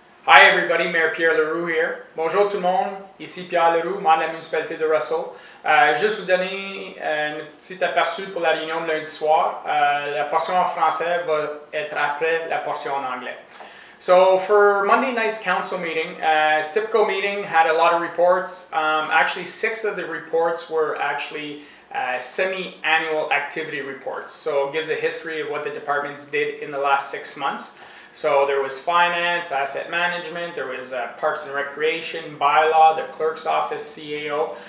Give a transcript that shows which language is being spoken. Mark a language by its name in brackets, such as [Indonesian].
[English] Hi everybody, Mayor Pierre Leroux here. [French] Bonjour tout le monde, ici Pierre Leroux, membre de la municipalité de Russell. Juste vous donner un petit aperçu pour la réunion de lundi soir. La portion en français va être après la portion en anglais. [English] So for Monday night's council meeting, typical meeting, had a lot of reports. Actually, 6 of the reports were actually semi-annual activity reports. So it gives a history of what the departments did in the last 6 months. So there was finance, asset management, there was parks and recreation, bylaw, the clerk's office, CAO.